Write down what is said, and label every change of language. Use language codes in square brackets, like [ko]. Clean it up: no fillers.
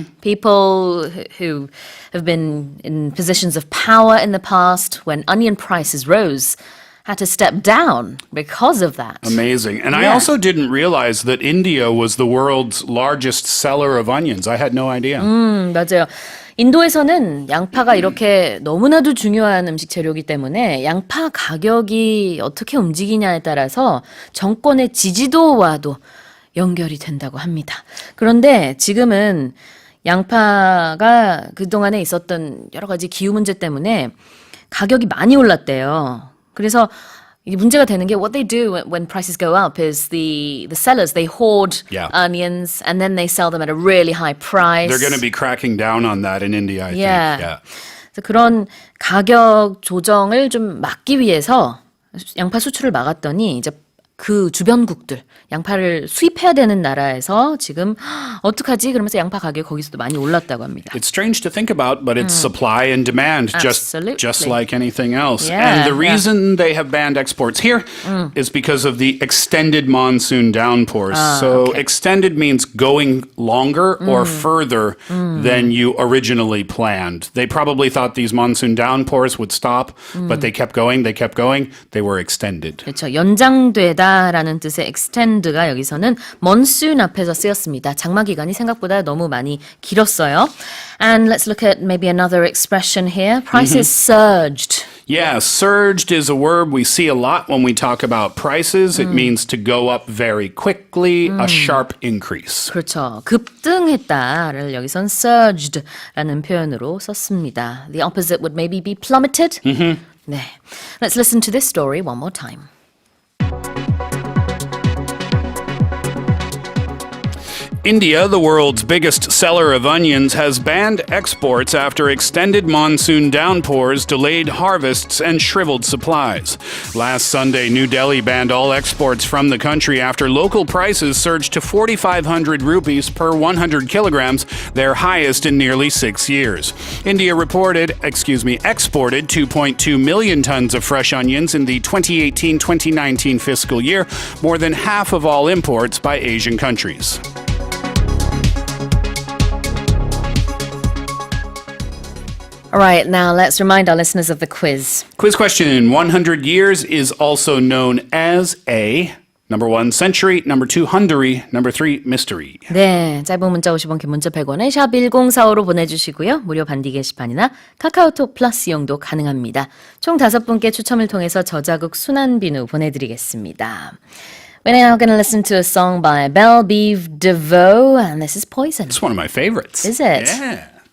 [en] People who have been in positions of power in the past, when onion prices rose, had to step down because of that. Amazing. And I Yeah. also didn't realize that India was the world's largest seller of onions. I had no idea. [ko] 맞아요. 인도에서는 양파가 이렇게 너무나도 중요한 음식 재료이기 때문에 양파 가격이 어떻게 움직이냐에 따라서 정권의 지지도와도 연결이 된다고 합니다. 그런데 지금은 양파가 그동안에 있었던 여러 가지 기후 문제 때문에 가격이 많이 올랐대요. 그래서 이게 문제가 되는 게 [en] what they do when prices go up is the sellers, they hoard Yeah. onions and then they sell them at a really high price. They're going to be cracking down on that in India, I think. Yeah. Yeah. [ko] 그래서 그런 가격 조정을 좀 막기 위해서 양파 수출을 막았더니 이제 그 주변국들 양파를 수입해야 되는 나라에서 지금 어떡하지? 그러면서 양파 가격이 거기서도 많이 올랐다고 합니다. [en] It's strange to think about, but it's supply and demand, just Absolutely. like anything else. Yeah, and the yeah. reason they have banned exports here is because of the extended monsoon downpours. So extended means going longer or further than you originally planned. They probably thought these monsoon downpours would stop, but they kept going, they were extended. [ko] 그렇죠. 연장되다라는 뜻의 extend가 여기서는 monsoon 앞에서 쓰였습니다. 장마 기간이 생각보다 너무 많이 길었어요. [en] And let's look at maybe another expression here. Prices surged. Yeah, surged is a word we see a lot when we talk about prices. It means to go up very quickly, a sharp increase. [ko] 그렇죠. 급등했다를 여기선 surged라는 표현으로 썼습니다. [en] The opposite would maybe be plummeted. [ko] 네. [en] Let's listen to this story one more time. India, the world's biggest seller of onions, has banned exports after extended monsoon downpours delayed harvests and shriveled supplies. Last Sunday, New Delhi banned all exports from the country after local prices surged to 4,500 rupees per 100 kilograms, their highest in nearly 6 years. India exported 2.2 million tons of fresh onions in the 2018-2019 fiscal year, more than half of all imports by Asian countries. All right, now let's remind our listeners of the quiz. Quiz question. 100 years is also known as a number 1, century, number 2, Hungary, number 3, mystery. [ko] 네, 짧은 문자 50원, 긴 문자 100원에 샵 1045로 보내주시고요. 무료 반디 게시판이나 카카오톡 플러스 이용도 가능합니다. 총 5분께 추첨을 통해서 저자극 순한 비누 보내드리겠습니다. [en] We're now going to listen to a song by Belle Biv DeVoe, and this is Poison. It's one of my favorites. Is it? Yeah.